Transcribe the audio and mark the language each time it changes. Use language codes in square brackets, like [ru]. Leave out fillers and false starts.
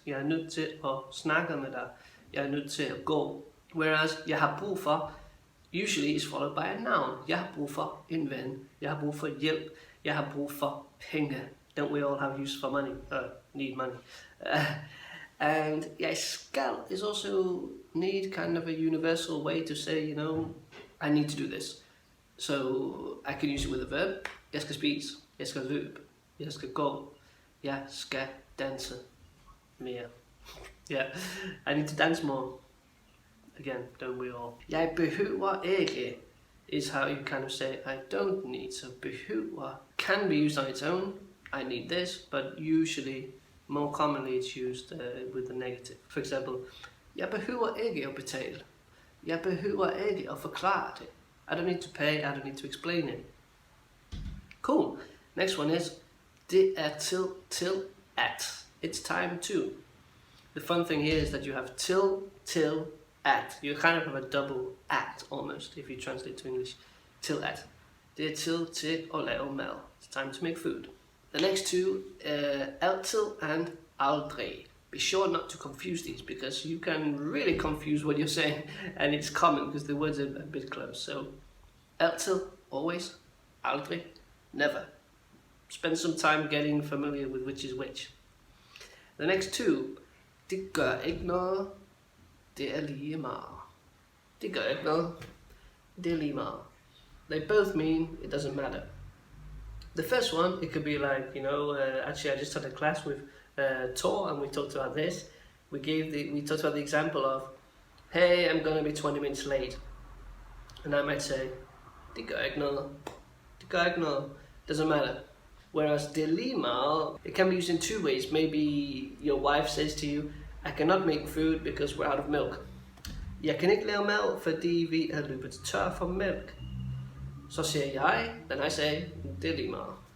[da] Jeg nødt til at snakke med dig. Jeg nødt til at gå. [en] Whereas, [da] jeg har brug for [en] usually is followed by a noun. [da] Jeg har brug for en ven. Jeg har brug for hjælp. Jeg har brug for penge. [en] Don't we all have use for money? Need money. And [da] jeg skal [en] is also need, kind of a universal way to say, I need to do this. So I can use it with a verb. [da] Jeg skal spise. Jeg skal løbe. Jeg skal gå. Jeg skal danse mere. [en] Yeah, I need to dance more. Again, don't we all? [da] Jeg behøver ikke [en] is how you kind of say I don't need. So behøver can be used on its own. I need this, but usually, more commonly, it's used with the negative. For example, [da] jeg behøver ikke at betale. Jeg behøver ikke at forklare det. [en] I don't need to pay, I don't need to explain it. Cool. Next one is [da] det er til at. [en] It's time to. The fun thing here is that you have till, at. You kind of have a double at almost if you translate to English. [da] Till at. Det er til at lave mad. [en] It's time to make food. The next two, altid and aldrig. Be sure not to confuse these because you can really confuse what you're saying and it's common because the words are a bit close. So, altid, always, aldrig, never. Spend some time getting familiar with which is which. The next two, [da] det gør ikke noget, det er lige meget. Det gør ikke noget, det er lige meget. [en] They both mean it doesn't matter. The first one, it could be like, actually I just had a class with Tor and we talked about this. We talked about the example of, hey, I'm going to be 20 minutes late. And I might say, [da] det gør ikke noget. Det gør ikke noget. [en] Doesn't matter. Whereas [da] det lige meget, [en] it can be used in two ways. Maybe your wife says to you, I cannot make food because we're out of milk. [da] Jeg kan ikke lave mad, fordi vi er løbet tør for mælk. Så siger jeg, [en] then I say, [da] det er lige meget.